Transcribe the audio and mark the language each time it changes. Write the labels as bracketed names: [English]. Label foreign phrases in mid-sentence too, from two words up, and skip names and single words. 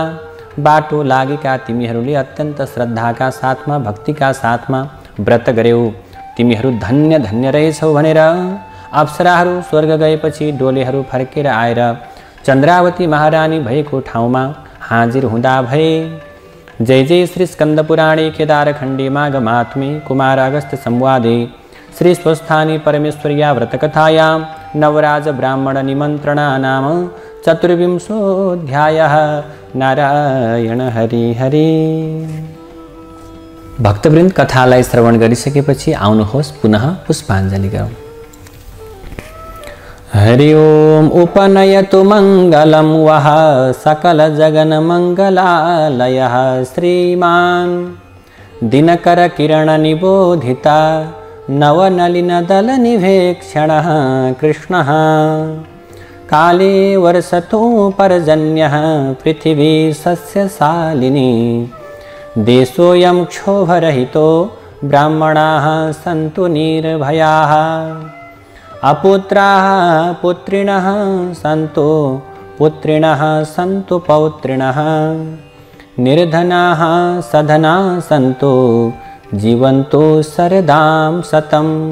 [Nepali] बाटो लागेका तिमीहरूले अत्यन्त श्रद्धाका साथमा भक्तिका साथमा व्रत गर्यौ, तिमीहरू धन्य धन्य रहेछौ भनेर अप्सराहरू स्वर्ग गएपछि डोलेहरू फर्केर आएर चन्द्रावती महारानी भएको ठाउँमा हाजिर हुँदा भए। [Sanskrit] जय जय श्री स्कंद पुराणे केदारखण्डे माघमात्मे कुमार अगस्त संवादे श्री स्वस्थानी परमेश्वर्या व्रतकथायां नवराज ब्राह्मण निमंत्रणा नाम चतुर्विंशोऽध्यायः। नारायण हरि हरि। [Nepali] भक्तवृन्द, कथालाई श्रवण गरिसकेपछि आउनुहोस् पुनः पुष्पाञ्जली गरौँ। [Sanskrit] हरि ओम उपनयतु मंगलम वह सकल जगन मंगलालयः श्रीमान दिनकर किरण निबोधिता नवनलिन दल निवेक्षणः कृष्णः काले वर्षतु पर्जन्यः पृथिवी सस्यशालिनी देशोऽयं क्षोभरहितो ब्राह्मणाः सन्तु निर्भयाः अपुत्राः पुत्रिणः सन्तु पुत्रिणः सन्तु पौत्रिणः निर्धनाः सधनाः सन्तु जीवन्तु शरदां शतम्